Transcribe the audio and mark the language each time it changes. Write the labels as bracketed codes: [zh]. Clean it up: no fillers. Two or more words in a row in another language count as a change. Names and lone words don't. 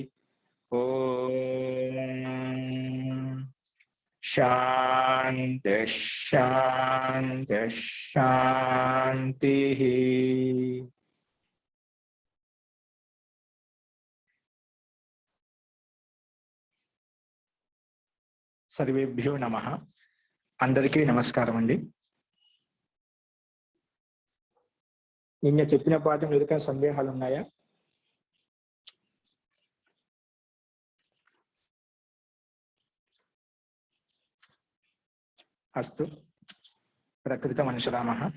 [sa] ओम शांति शांति शांति। सर्वेभ्यो नमः। [te] అందరికీ నమస్కారం అండీ। నిన్న చెప్పిన పాఠం ఏదైనా సందేహాలు ఉన్నాయా? [sa] అస్తు ప్రకృత మనుషులామః.